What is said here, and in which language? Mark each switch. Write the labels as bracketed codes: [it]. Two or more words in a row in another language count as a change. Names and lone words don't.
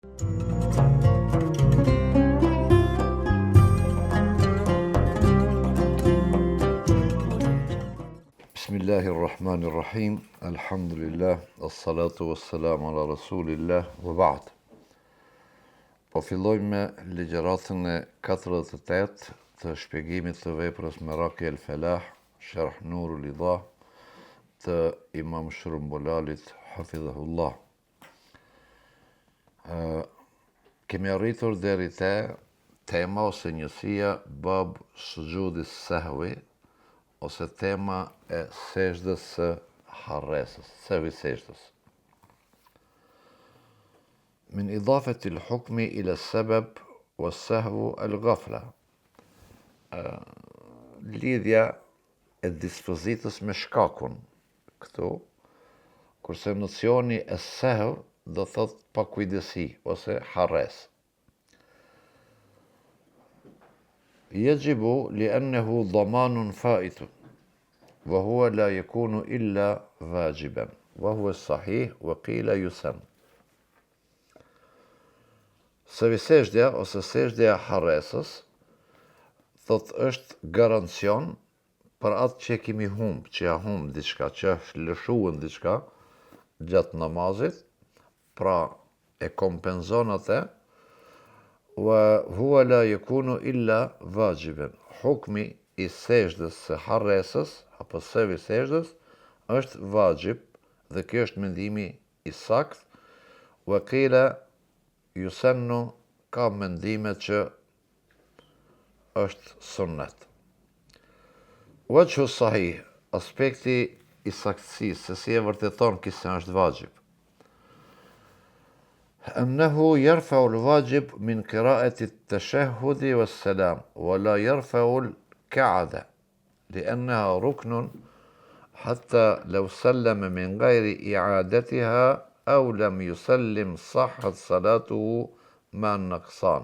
[ar] بسم الله الرحمن الرحيم. الحمد لله، الصلاة والسلام على رسول الله، وبعد. [sq] Po fillojmë me ligjëratën e 48 të shpjegimit të veprës Meraki el Felah, Sharh Nurul Idah të Imam Shrumbulalit, hafidhahullah. Kemi arritur deri te tema ose njësia [ar] باب سجود السهو, [sq] ose tema e sejdës së harresës, sehwi sejdës. [ar] من إضافة الحكم إلى السبب والسهو الغفلة. [sq] Lidhja e dispozitës me shkakun këtu, kurse nocioni e sehv do thot pakujdesi ose harres. [ar] يجب لأنه ضمان فائت وهو لا يكون إلا واجبا وهو صحيح وقيل يسن. [sq] Sehwi sejdja ose sejdja harresës thot është garancion për atë që kemi humb, që ja humb diçka, që është lëshuar diçka gjatë namazit, pra e kompenzon atë. [ar] وهو لا يكون إلا واجبا. [sq] Hukmi i sejdës së harresës apo sehwi sejdës është vajib, dhe kjo është mendimi i sakt. [ar] وقيل يسن, [sq] ka mendime që është sunnet. [ar] وجه الصحيح, [sq] aspekti i saktësisë, se si e vërteton kisa është vajib. [ar] أنه يرفع الواجب من قراءة التشهد والسلام ولا يرفع الكعدة لأنها ركن حتى لو سلم من غير إعادتها أو لم يسلم صحت صلاته مع النقصان.